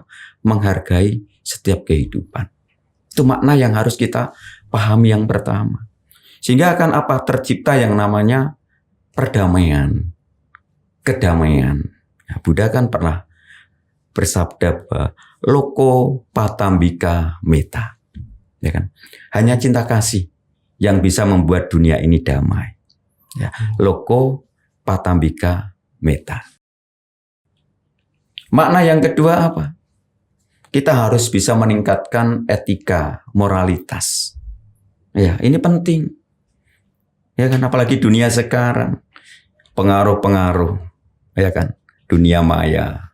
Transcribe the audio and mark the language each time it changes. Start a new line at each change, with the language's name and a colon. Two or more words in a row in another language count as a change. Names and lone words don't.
Indonesian: Menghargai setiap kehidupan. Itu makna yang harus kita pahami yang pertama. Sehingga akan apa? Tercipta yang namanya perdamaian, kedamaian. Ya, Buddha kan pernah bersabda bahwa
Pali: loko patambika metta.
Indonesian: Ya kan? Hanya cinta kasih yang bisa membuat dunia ini damai. Ya,
Pali: loko patambika metta.
Indonesian: Makna yang kedua apa? Kita harus bisa meningkatkan etika, moralitas. Ya, ini penting. Ya kan, apalagi dunia sekarang. Pengaruh-pengaruh, ya kan, dunia maya.